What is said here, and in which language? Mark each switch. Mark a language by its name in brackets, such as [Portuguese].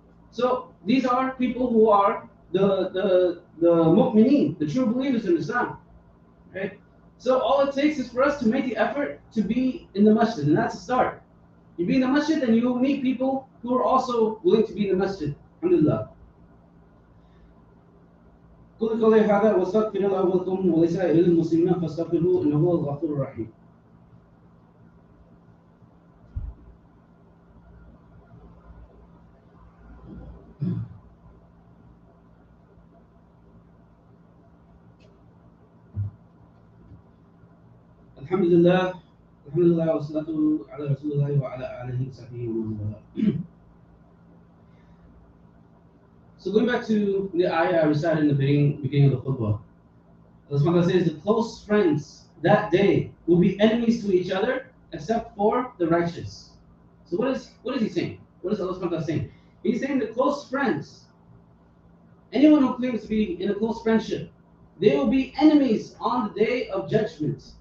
[English] So these are people who are the mu'mineen, the true believers in Islam. Right? So all it takes is for us to make the effort to be in the masjid, and that's a start. You be in the masjid and you will meet people who are also willing to be in the masjid. Alhamdulillah. [Arabic] قل قولي هذا واستغفر الله ولكم ولسائر المسلمين فاستغفروه انه هو الغفور الرحيم. الحمد لله والصلاة على رسول الله وعلى آله وصحبه ومن والاه. [English] So going back to the ayah I recited in the beginning of the khutbah, Allah subhanahu wa ta'ala says the close friends that day will be enemies to each other except for the righteous. So what is he saying? What is Allah subhanahu wa ta'ala saying? He's saying the close friends, anyone who claims to be in a close friendship, they will be enemies on the day of judgment.